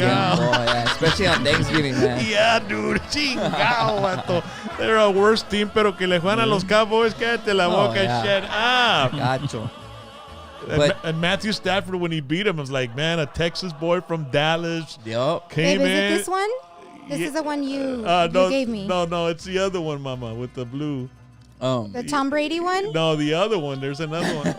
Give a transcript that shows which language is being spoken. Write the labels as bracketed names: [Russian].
[English] Yeah, especially on Thanksgiving, man. Yeah, dude, [Spanish] chingado, vato. [English] They're a worse team, [Spanish] pero que le juegan a los Cowboys, cállate la boca, [English] yeah. shut up. [Spanish] Gacho. [English] And Matthew Stafford, when he beat him, was like, man, a Texas boy from Dallas came Babe, in. is it this one? This is the one you gave me. No, it's the other one, Mama, with the blue. The Tom Brady one? No, the other one. There's another one.